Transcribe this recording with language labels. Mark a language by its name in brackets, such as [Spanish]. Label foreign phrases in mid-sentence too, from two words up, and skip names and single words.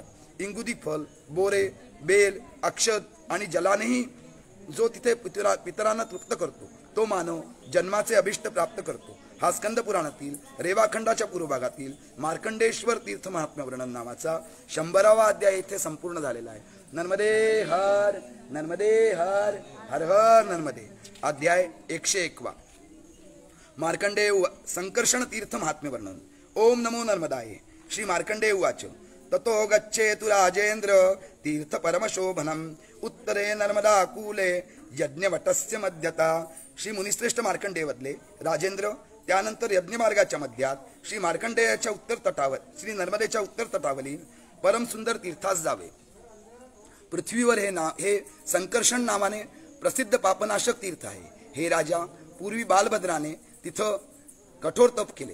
[Marathi] इंगुदी फल, बोरे, बेल, अक्षत आणि जलानेही जो तिथे पितरांना तृप्त करतो तो मानव जन्माचे अभिष्ट प्राप्त करतो. हा स्कंद पुराणातील रेवाखंडाच्या पूर्व भागातील मार्कंडेश्वर तीर्थ महात्म्य वर्णन नावाचा 100वा अध्याय येथे संपूर्ण झालेला आहे. नर्मदे हर, नर्मदे हर, हर हर नर्मदे. अध्याय 101वा. मार्कंडेय संकर्षण तीर्थ महात्म्य वर्णन. [Sanskrit] ओम नमो नर्मदाय. श्री मार्कंडेय उवाच, ततो गच्छेतु राजेंद्र तीर्थ परमशोभनम उत्तरे नर्मदा कूले यज्ञवटस्य मध्यता. [Marathi] श्री मुनिश्रेष्ठ मार्कंडेय वदले, राजेंद्र त्यानंतर यज्ञमार्गाच्या मध्यात श्री मार्कंडेयाच्या उत्तर तटावर श्री नर्मदेच्या उत्तर तटावरील परम सुंदर तीर्थास जावे. पृथ्वीवर हे संकर्षण नावाने प्रसिद्ध पापनाशक तीर्थ आहे. हे राजा, पूर्वी बालभद्राने तिथं कठोर तप केले.